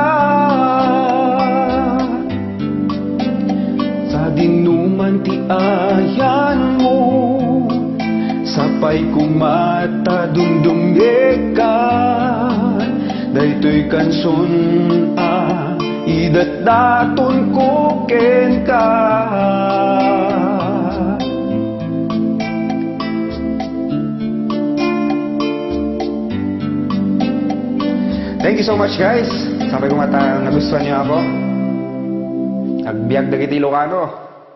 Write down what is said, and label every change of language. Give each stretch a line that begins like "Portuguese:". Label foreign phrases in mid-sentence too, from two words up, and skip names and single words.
Iloko: Sa dinuman ti ayan mo, sapay kumata dumdumye ka. Daytoy kanson idatdaton ko ken ka.
English: Thank you so much guys.
Filipino: Sapay kumata nagustuhan niyo ako.
Iloko: Agbiag dagiti Ilocano.